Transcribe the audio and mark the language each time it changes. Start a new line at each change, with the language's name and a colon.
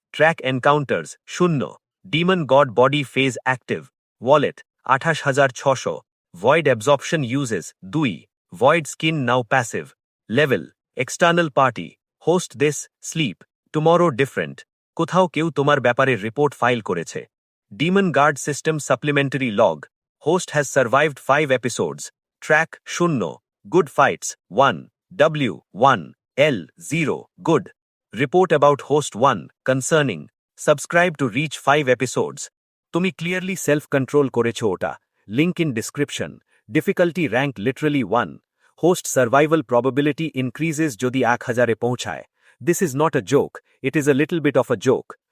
English: Track encounters 0. Demon God body phase active. Wallet 28,600. Void absorption uses 2. Void skin now passive. Level. External party. Host this, sleep. Tomorrow different.
Bangla: কোথাও কেউ তোমার ব্যাপারে report file করেছে.
English: Demon Guard System Supplementary Log. Host has survived 5 episodes. Track 0. Good fights 1. W 1. L 0. Good. Report about host 1. Concerning. Subscribe to reach 5 episodes.
Bangla: তুমি
English: clearly self-control
Bangla: করেছো ওটা.
English: Link in description. Difficulty rank literally 1. Host survival probability increases
Bangla: যদি 1000-এ পৌঁছায়.
English: This is not a joke, it is a little bit of a joke.